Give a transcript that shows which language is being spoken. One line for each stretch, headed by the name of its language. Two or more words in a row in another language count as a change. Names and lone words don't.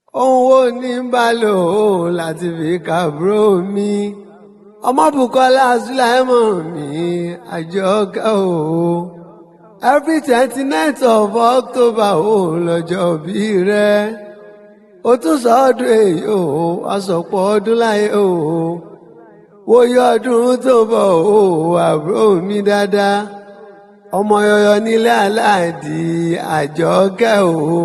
Yoruba: Ohun wo ni ń bá lò ó láti fi kàbúrò mi? Ọmọ Bùkọ́lá Sùláìmọ̀ mi, Àjọkẹ́ o.
English: Every twenty-ninth of October
Yoruba: o lọ́jọ́ bí rẹ. O tún sọ ọdún èyí o, a sọ pọ̀ ọdún láyé o. Wòye ọdún tó bọ̀ o, àbúrò mi dáadáa. Ọmọ yọyọ nílé aláàdì, Àjọkẹ́ o.